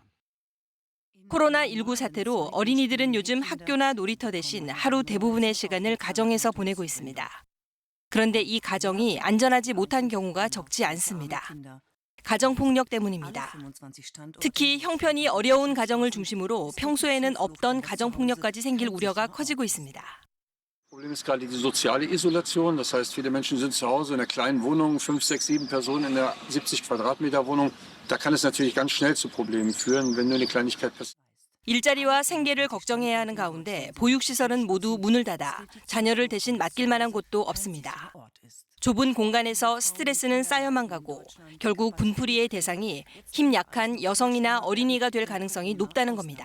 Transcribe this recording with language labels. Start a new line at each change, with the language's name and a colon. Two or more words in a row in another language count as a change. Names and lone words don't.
Korean: 코로나19 사태로 어린이들은 요즘 학교나 놀이터 대신 하루 대부분의 시간을 가정에서 보내고 있습니다. 그런데 이 가정이 안전하지 못한 경우가 적지 않습니다. 가정폭력 때문입니다. 특히 형편이 어려운 가정을 중심으로 평소에는 없던 가정폭력까지 생길 우려가 커지고 있습니다.
German: Problem ist gerade die soziale Isolation. Das heißt, viele Menschen sind zu Hause in einer kleinen Wohnung, 5, 6, 7 Personen in einer 70 Quadratmeter Wohnung. Da kann es natürlich ganz schnell zu Problemen führen, wenn nur eine Kleinigkeit passiert.
Korean: 일자리와 생계를 걱정해야 하는 가운데 보육시설은 모두 문을 닫아 자녀를 대신 맡길 만한 곳도 없습니다. 좁은 공간에서 스트레스는 쌓여만 가고 결국 분풀이의 대상이 힘 약한 여성이나 어린이가 될 가능성이 높다는 겁니다.